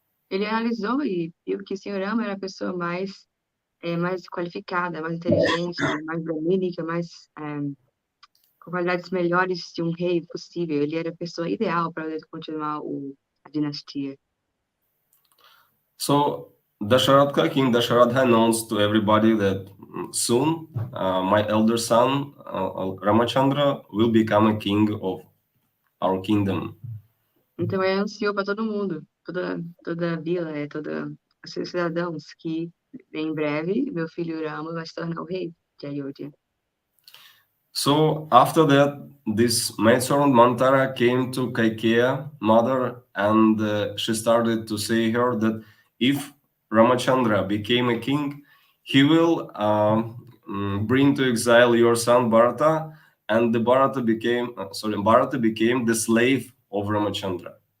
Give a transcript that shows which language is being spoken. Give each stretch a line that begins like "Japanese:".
Portuguese: Ele analisou e viu que o Senhor Rama era a pessoa mais qualificada, mais inteligente, mais bramínica, com qualidades melhores de um rei possível. Ele era a pessoa ideal para continuar a dinastia.
English: So Dasharatha, King Dasharatha announced to everybody that soon my elder son Ramachandra will become a king of our kingdom.
Portuguese: Então ele anunciou para todo mundo, toda a vila, todos os cidadãos, que em breve meu filho Rama vai se tornar o rei de Ayodhya.
English: So after that, this maidservant Mantara came to Kaikeya, mother, and she started to say her that if Ramachandra became a king, he will bring to exile your son Bharata, and the Bharata became the slave of Ramachandra.